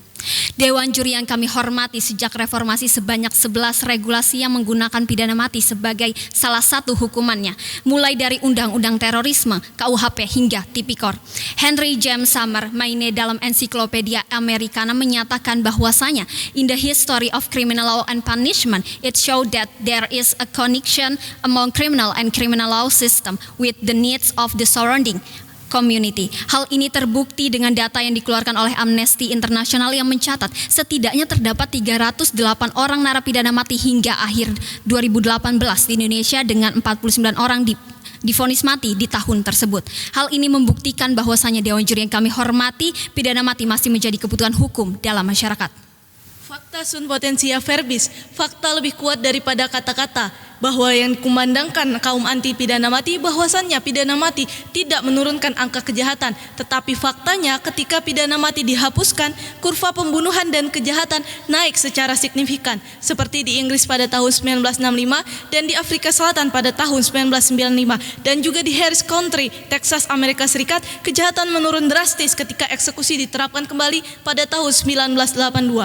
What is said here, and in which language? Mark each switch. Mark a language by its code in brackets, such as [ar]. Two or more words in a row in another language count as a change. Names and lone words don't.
[id] Dewan Juri yang kami hormati, sejak reformasi sebanyak 11 regulasi yang menggunakan pidana mati sebagai salah satu hukumannya, mulai dari Undang-Undang Terorisme, KUHP hingga Tipikor. [en] Henry James Summer Maine [id] dalam Ensiklopedia Americana menyatakan bahwasanya [en] in the history of criminal law and punishment, it showed that there is a connection among criminal and criminal law system with the needs of the surrounding community. [id] Hal ini terbukti dengan data yang dikeluarkan oleh Amnesty International yang mencatat setidaknya terdapat 308 orang narapidana mati hingga akhir 2018 di Indonesia dengan 49 orang divonis mati di tahun tersebut. Hal ini membuktikan bahwasanya Dewan Juri yang kami hormati, pidana mati masih menjadi kebutuhan hukum dalam masyarakat. [la] Fakta sunt potentia verbis, [id] fakta lebih kuat daripada kata-kata. Bahwa yang dikumandangkan kaum anti pidana mati bahwasannya pidana mati tidak menurunkan angka kejahatan, tetapi faktanya ketika pidana mati dihapuskan, kurva pembunuhan dan kejahatan naik secara signifikan, seperti di Inggris pada tahun 1965 dan di Afrika Selatan pada tahun 1995, dan juga di Harris County, Texas, Amerika Serikat, kejahatan menurun drastis ketika eksekusi diterapkan kembali pada tahun 1982.